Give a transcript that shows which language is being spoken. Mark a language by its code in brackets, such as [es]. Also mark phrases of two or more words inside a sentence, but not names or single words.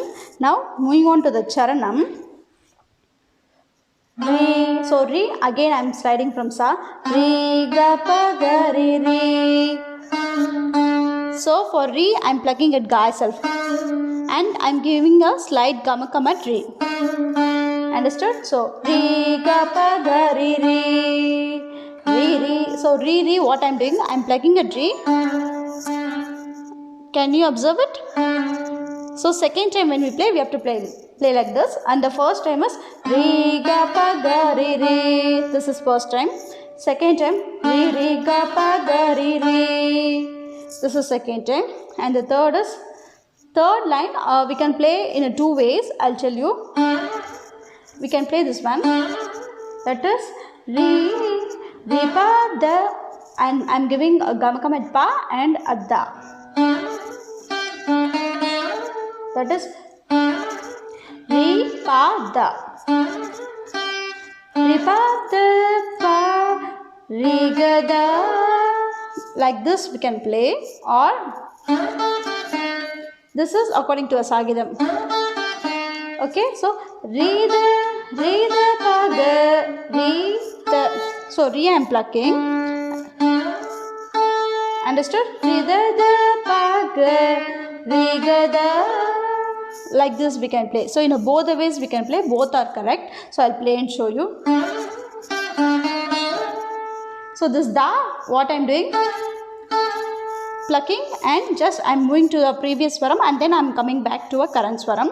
[en] Now moving on to the Charanam. Re, so Re, again I am sliding from Sa. Re, ga, pa, ga, re, re. So for Re, I am plucking at Ga itself. And I am giving a slight gamakam at Re. Understood? So Re, ga, pa, ga, re, re. Re, re. So Re, re, what I am doing? I am plucking at Re. Can you observe it? So second time when we play, we have to play like this. And the first time is Re, ga, pa, ga, re, re. This is first time. Second time Re, re, ga, pa, ga, re, re. This is second time. And the third is, third line we can play in two ways. I'll tell you. We can play this one. That is Re, re, pa, da. And I'm giving a gamakam at pa and at da. That is Re, pa, da. Re, pa, da, pa, re, ga, da. Like this we can play, or this is according to a Sagidam. Okay, so Re, da, pa, da, re, da. So Re I am plucking. Understood? Re, da, pa, ga, re, ga, da. Like this we can play. So in both the ways we can play. Both are correct. So I'll play and show you. So this da, what I'm doing? Plucking, and just I'm moving to the previous swaram, and then I'm coming back to a current swaram.